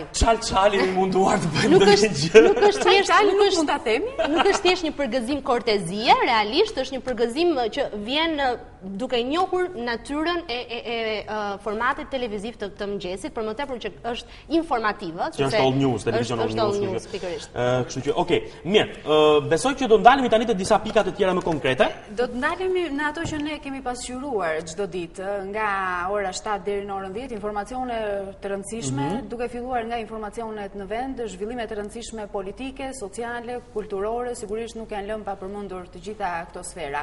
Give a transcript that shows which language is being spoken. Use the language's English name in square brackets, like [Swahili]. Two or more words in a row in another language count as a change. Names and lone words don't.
[Albanian] Ja, çali i munduar të bëjmë ndonjë gjë. Nuk është thjesht, mund ta themi? Nuk është thjesht një përgëzim kortezie, realisht është një përgëzim që vjen duke njohur natyrën e formatit televiziv të mëngjesit, për më tepër që është informative, që është [English] all news, [Albanian] televizion [English] all news, [Albanian] pikërisht. Kështu që, okay, mirë. Besoj që do ndalemi tani te disa pika të tjera më konkrete. Do të ndalemi në ato që ne kemi pasqyruar çdo ditë, nga ora 7 deri në orën 10, informacione të rëndësishme, duke filluar nga informacionet në vend, zhvillime të rëndësishme politike, sociale, kulturore, sigurisht nuk janë lënë pa përmendur të gjitha këto sfera.